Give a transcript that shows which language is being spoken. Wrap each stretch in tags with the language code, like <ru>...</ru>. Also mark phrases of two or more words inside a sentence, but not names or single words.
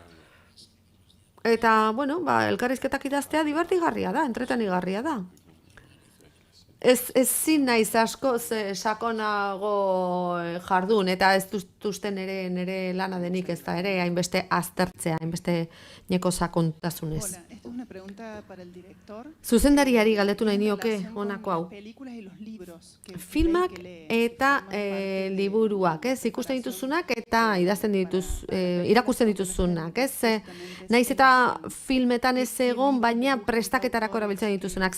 <eu>Eta, bueno, elkarrizketak idaztea divertigarria da, entretenigarria da. Ezin naiz asko sakonago jardun, eta ez duzten nire lana denik ez da ere, hainbeste aztertzea, hainbeste neko sakontasunez.</eu> <es>Hola, esta es una pregunta para el director.</es> <eu>Zuzendariari galdetu nahi nioke honako hau. Filmak eta liburuak, ez? Ikusten dituzunak eta irakusten dituzunak, ez? Naiz eta filmetan ez egon, baina prestaketarako erabiltzen dituzunak.</eu>